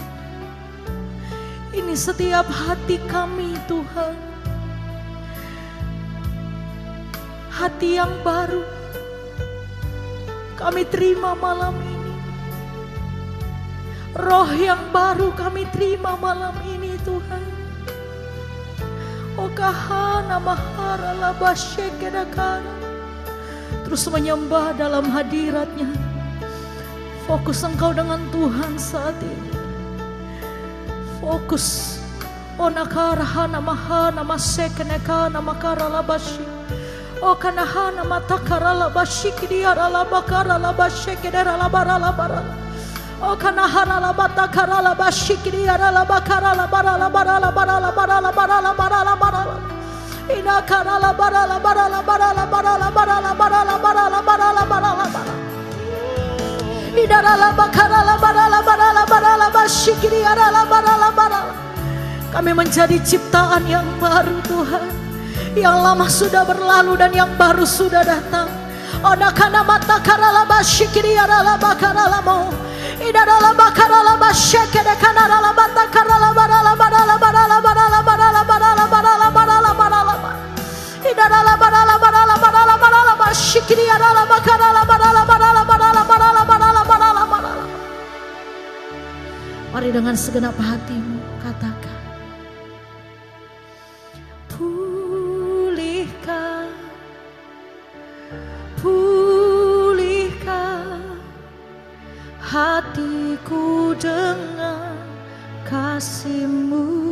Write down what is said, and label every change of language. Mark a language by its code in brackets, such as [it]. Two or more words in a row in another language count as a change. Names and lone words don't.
[id] Ini setiap hati kami Tuhan. Hati yang baru kami terima malam ini. Roh yang baru kami terima malam ini Tuhan. O kahana mahara la basyekedakana. Terus menyembah dalam hadiratnya. Fokus engkau dengan Tuhan saat ini. Fokus. O nakarahana mahana masekenekana makara la basyi. O kanahana matakara la basyikidiara la bakara la basyekedera la bara la bara. Oh kanahara la batakara la basyikidiara la bakara la bara la bara la bara la bara la bara la bara la bara la. Inakara la bara la bara la bara la bara la bara la bara la bara la bara la bara la bara. Idara la bakara la bara la bara la bara la basyikidiara la bara la bara. Kami menjadi ciptaan yang baru Tuhan. Yang lama sudah berlalu dan yang baru sudah datang. Oh nakana matakara la basyikidiara la bakara la mo. Idara la bakara la basyekede kanara la batakara la bara la bara la bara la bara la bara la bara la bara la bara la bara la bara. Idara la bara la bara la bara la bara la basyikiri ara la bakara la bara la bara la bara la bara la bara la bara la bara la. Mari dengan segenap hatimu katakan. Pulihkan, pulihkan hatiku dengan kasih-Mu.